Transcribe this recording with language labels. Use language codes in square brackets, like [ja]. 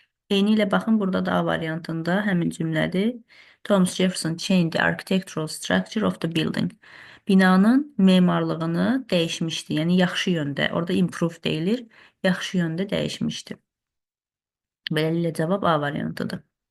[az] Eyni ilə baxın, burada da A variantında həmin cümlədir. [en] Thomas Jefferson changed the architectural structure of the building. [az] Binanın memarlığını dəyişmişdi, yəni yaxşı yöndə. Orada improve deyilir, yaxşı yöndə dəyişmişdi. Beləliklə cavab A variantıdır.